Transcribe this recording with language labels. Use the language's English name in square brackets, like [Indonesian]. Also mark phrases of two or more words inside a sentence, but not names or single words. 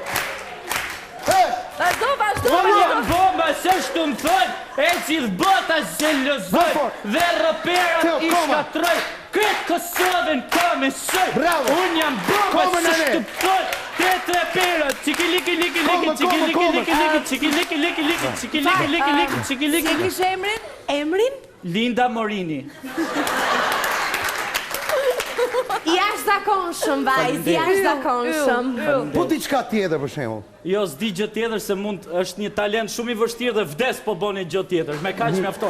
[Albanian] Vazhdo. Unë jam bomba që ashtu më thoj, e gjithë bota gjelozoj dhe reperat i shkatroj. Kretë Kosovën ka me soj. Unë jam bomba që shtu pëtoj. Kretë reperat. Çiki-liki-liki-liki. Çiki-liki-liki-liki. Çiki-liki-liki-liki. Çiki-liki-liki-liki. Si Çiki-liki-liki. kishe emrin? Emrin? Linda Morini. Jashtëzakonshëm, vajzë, jashtëzakonshëm. Po diçka tjetër për shembull. Jo, s'di gjë tjetër se është një talent shumë i vështirë dhe vdes po bën gjë tjetër. Me kaq mjafton.